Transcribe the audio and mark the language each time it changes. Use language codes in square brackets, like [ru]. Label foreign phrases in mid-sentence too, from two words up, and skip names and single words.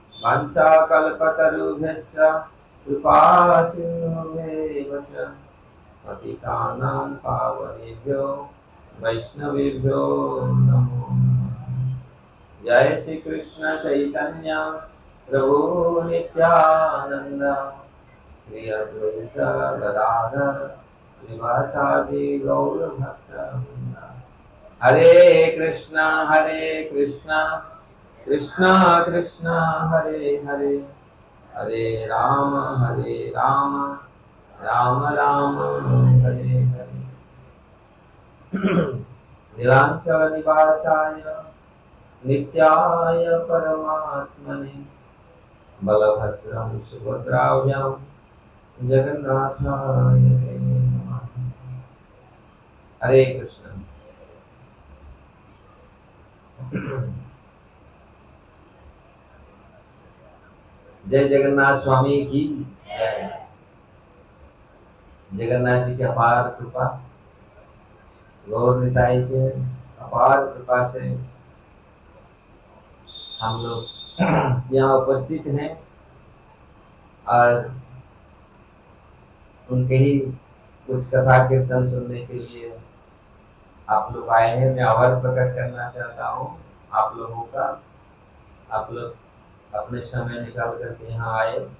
[sa] वाञ्छाकल्पतरुभ्यश्च कृपा सिन्धुभ्येव च पतितानां पावनेभ्यो वैष्णवेभ्यो नमो नमः। जय श्री कृष्ण चैतन्य प्रभु नित्यानंद, श्री अद्वैत गदाधर श्रीवासादि गौर भक्तवृंद। हरे कृष्णा कृष्णा कृष्णा हरे हरे, हरे राम राम राम हरे हरे। नीलांचल निवासाय नित्याय परमात्मने, बलभद्रं सुभद्राभ्यां जगन्नाथाय ते नमः। [hi] हरे कृष्ण। जय जगन्नाथ स्वामी की जय। जगन्नाथ जी की अपार कृपा, गौर निताई के अपार कृपा से हम लोग यहाँ उपस्थित हैं और उनके ही कुछ कथा कीर्तन सुनने के लिए आप लोग आए हैं। मैं आभार प्रकट करना चाहता हूँ आप लोगों का। आप लोग अपने समय निकाल करके यहाँ आए।